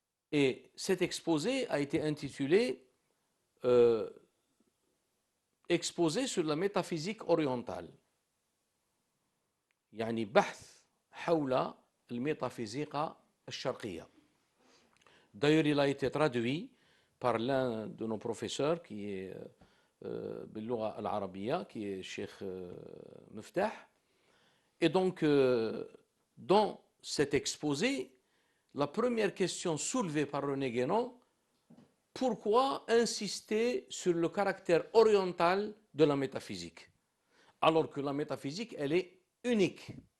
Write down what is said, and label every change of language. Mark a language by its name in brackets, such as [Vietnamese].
[French] Et cet exposé a été intitulé Exposé sur la métaphysique orientale. [Arabic] يعني بحث حول الميتافيزيقا الشرقية. [French] D'ailleurs, il a été traduit par l'un de nos professeurs qui est [Arabic] باللغة العربية, [French] qui est Cheikh Miftah. Et donc, dans cet exposé, la première question soulevée par René Guénon, pourquoi insister sur le caractère oriental de la métaphysique, alors que la métaphysique, elle est unique.